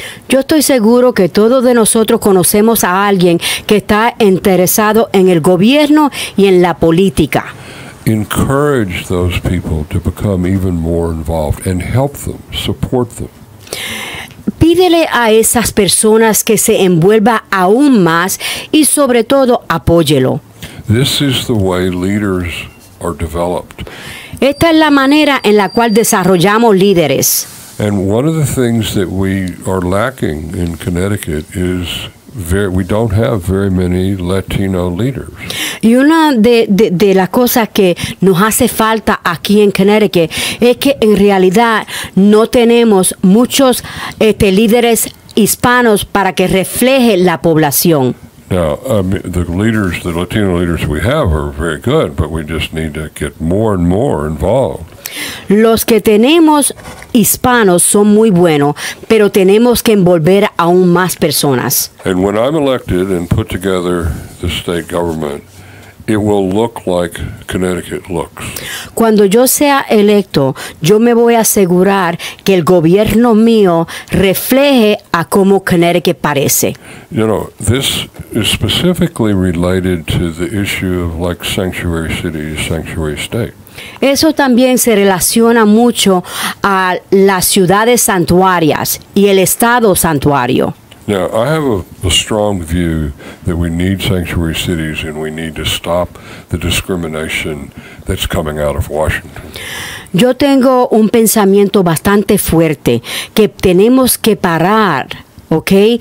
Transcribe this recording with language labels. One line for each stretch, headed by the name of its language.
Spanish: Yo estoy seguro que todos de nosotros conocemos a alguien que está interesado en el gobierno y en la política.
English: Encourage those people to become even more involved and help them, support them.
Spanish: Pídele a esas personas que se envuelva aún más y sobre todo apóyelo.
English: This is the way leaders are developed.
Spanish: Esta es la manera en la cual desarrollamos líderes.
English: And one of the things that we are lacking in Connecticut is we don't have very many Latino leaders.
Spanish: Y una de las cosas que nos hace falta aquí en Connecticut es que en realidad no tenemos muchos líderes hispanos para que refleje la población.
English: Now, the Latino leaders we have are very good, but we just need to get more and more involved.
Spanish: Los que tenemos hispanos son muy buenos, pero tenemos que envolver aún más personas.
English: And when I'm elected and put together the state government, it will look like Connecticut looks.
Spanish: Cuando yo sea electo, yo me voy a asegurar que el gobierno mío refleje a cómo Connecticut parece.
English: You know, this is specifically related to the issue of like sanctuary cities, sanctuary state.
Spanish: Eso también se relaciona mucho a las ciudades santuarias y el estado santuario.
English: Now, I have a strong view that we need sanctuary cities and we need to stop the discrimination that's coming out of Washington.
Spanish: Yo tengo un pensamiento bastante fuerte que tenemos que parar, ¿ok?